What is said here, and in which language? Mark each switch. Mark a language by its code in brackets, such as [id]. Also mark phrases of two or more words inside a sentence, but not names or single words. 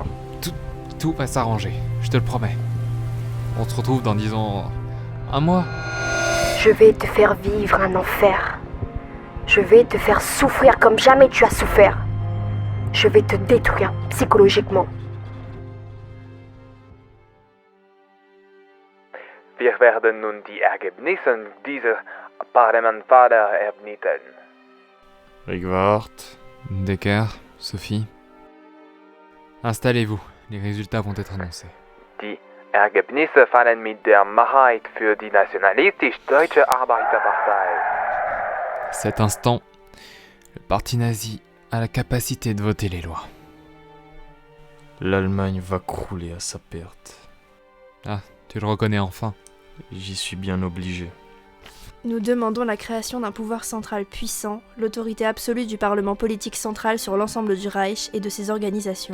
[fr] Tout va s'arranger, je te le promets. On se retrouve dans, disons, un mois. Je vais te faire vivre un enfer. Je vais te faire souffrir comme jamais tu as souffert. Je vais te détruire psychologiquement. [de] Wir werden nun die Ergebnisse dieser Parlamentswahl ermitteln. Rigvart. Decker, Sophie. [fr] Installez-vous, les résultats vont être annoncés. [de] Die Ergebnisse fallen mit der Mehrheit für die nationalistisch-deutsche Arbeiterpartei. [fr] À cet instant, le parti nazi a la capacité de voter les lois. L'Allemagne va crouler à sa perte. Ah, tu le reconnais enfin. J'y suis bien obligé. Nous demandons la création d'un pouvoir central puissant, l'autorité absolue du Parlement politique central sur l'ensemble du Reich et de ses organisations.